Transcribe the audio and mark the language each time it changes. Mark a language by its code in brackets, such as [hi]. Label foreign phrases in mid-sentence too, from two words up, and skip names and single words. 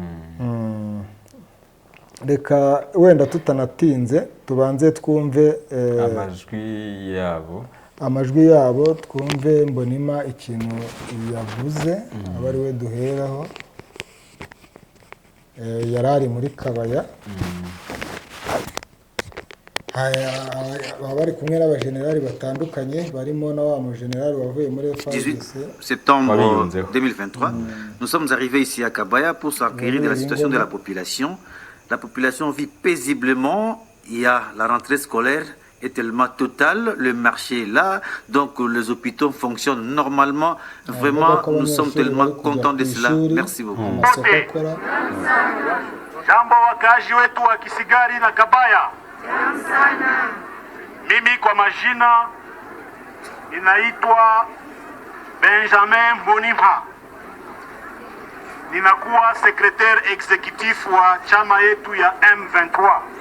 [rw] reka wenda tutanatinze tubanze twumve amajwi yabo twumve Mbonima ikintu yavuze aba ari we duheraho yarari muri Kabaya bari kumwe n'abajenerali batandukanye barimo na wa mujenerali wavuye muri FARDC. [fr] Septembre 2023, nous sommes arrivés ici à Kabaya pour s'enquérir de la situation de la population. La population vit paisiblement, il y a la rentrée scolaire est tellement total, le marché est là, donc les hôpitaux fonctionnent normalement. Vraiment, nous sommes tellement contents de cela. Merci beaucoup. [sw] Jambo wakazi wetu wa Kisigari na Kabaya. Mimi kwa majina ninaitwa Benjamin Mbonimpa. Ninakuwa [fr] secrétaire exécutif [sw] wa chama yetu ya M23.